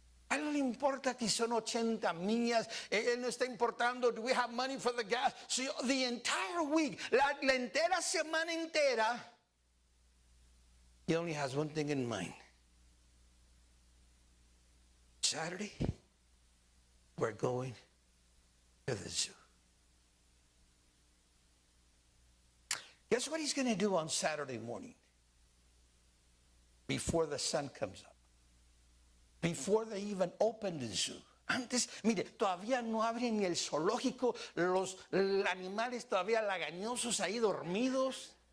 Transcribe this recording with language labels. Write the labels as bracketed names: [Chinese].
[Spanish] A él no le importa que son 80 millas. Él no está importando, [English] do we have money for the gas? So the entire week, [Spanish] la entera semana entera, [English] he only has one thing in mind. Saturday, we're going to the zoo. Guess what he's going to do on Saturday morning? Before the sun comes up. Before they even open the zoo. [Spanish] Antes, mire, todavía no abren ni el zoológico, los animales todavía lagañosos ahí dormidos.